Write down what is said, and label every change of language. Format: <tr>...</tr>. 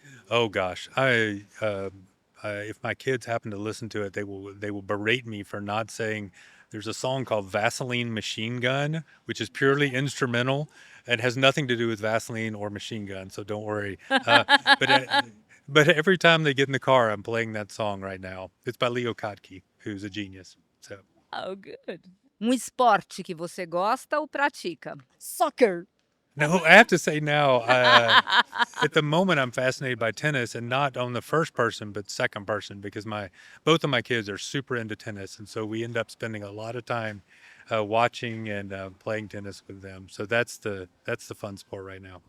<en>Oh gosh, if my kids happen to listen to it, they will berate me for not saying. There's a song called Vaseline Machine Gun, which is purely instrumental and has nothing to do with Vaseline or machine gun, so don't worry. But every time they get in the car, I'm playing that song right now. It's by Leo Kottke, who's a genius. So Oh, good.</en> <pt>Esporte que você gosta ou pratica?</pt> <en>Soccer. no, I have to say now, at the moment, I'm fascinated by tennis, and not on the first person, but second person, because both of my kids are super into tennis, and so we end up spending a lot of time watching and playing tennis with them. So that's the fun sport right now.</en>